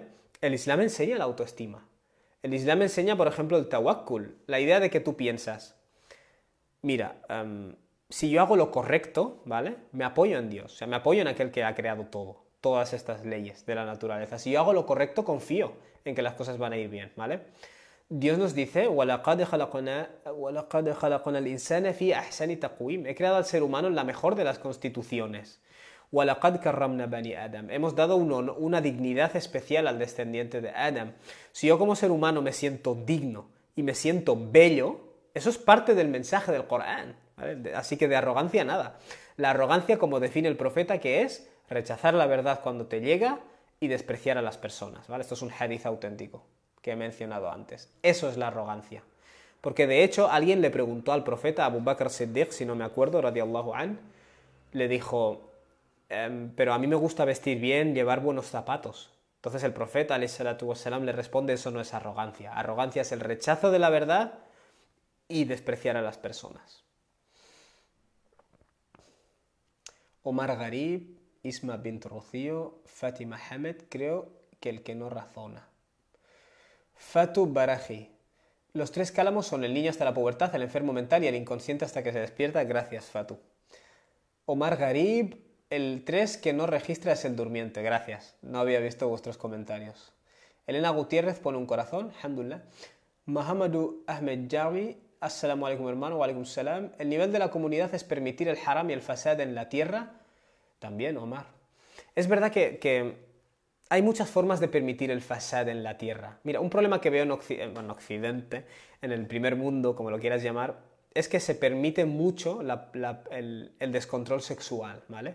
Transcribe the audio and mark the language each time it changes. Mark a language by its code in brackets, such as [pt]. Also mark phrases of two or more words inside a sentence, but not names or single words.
[es] El Islam enseña la autoestima. El Islam enseña, por ejemplo, el tawakkul, la idea de que tú piensas, mira, si yo hago lo correcto, ¿vale? Me apoyo en Dios, o sea, me apoyo en aquel que ha creado todo, todas estas leyes de la naturaleza. Si yo hago lo correcto, confío en que las cosas van a ir bien, ¿vale? Dios nos dice, [ar] وَلَقَدْ خَلَقْنَا الْإِنسَانَ فِي أَحْسَنِ تَقْوِيمٍ. [es] He creado al ser humano en la mejor de las constituciones. [ar] وَلَقَدْ كَرَّمْنَا بَنِي آدَمَ. [es] Hemos dado una dignidad especial al descendiente de Adam. Si yo como ser humano me siento digno y me siento bello, eso es parte del mensaje del Corán, ¿vale? Así que de arrogancia nada. La arrogancia, como define el profeta, que es rechazar la verdad cuando te llega y despreciar a las personas, ¿vale? Esto es un hadith auténtico que he mencionado antes. Eso es la arrogancia. Porque de hecho alguien le preguntó al profeta Abu Bakr Siddiq, si no me acuerdo, [ar] رضي الله عن, [es] le dijo, pero a mí me gusta vestir bien, llevar buenos zapatos. Entonces el profeta, [ar] عليه الصلاة والسلام, [es] le responde, eso no es arrogancia. Arrogancia es el rechazo de la verdad y despreciar a las personas. Omar Garib, Isma bint Rocío, Fátima Hamed, creo que el que no razona. Fatu Baraji. Los tres cálamos son el niño hasta la pubertad, el enfermo mental y el inconsciente hasta que se despierta. Gracias, Fatu. Omar Garib. El 3 que no registra es el durmiente. Gracias. No había visto vuestros comentarios. Elena Gutiérrez pone un corazón. Alhamdulillah. Muhammadu Ahmed Jawi. [ar] السلام عليكم, hermano. وعليكم السلام. [es] El nivel de la comunidad es permitir el haram y el fasad en la tierra. También, Omar. Es verdad que hay muchas formas de permitir el fasad en la tierra. Mira, un problema que veo en Occidente, en el primer mundo, como lo quieras llamar, es que se permite mucho el descontrol sexual, ¿vale?